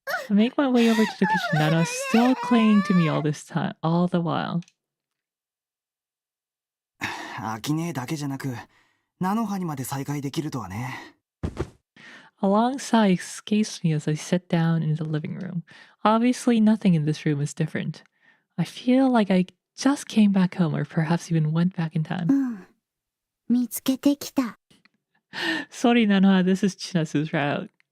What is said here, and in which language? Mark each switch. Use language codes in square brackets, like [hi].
[en] I make my way over to the kitchen. Nana still clinging to me all this time, all the while. [ja] アキネだけじゃなく菜の葉にまで再会できるとはね。 [en] A long sigh escapes me as I sit down in the living room. Obviously, nothing in this room is different. I feel like I just came back home or perhaps even went back in time. [ja] 見つけてきた。 [en] Sorry, Nana, this is Chinatsu's route.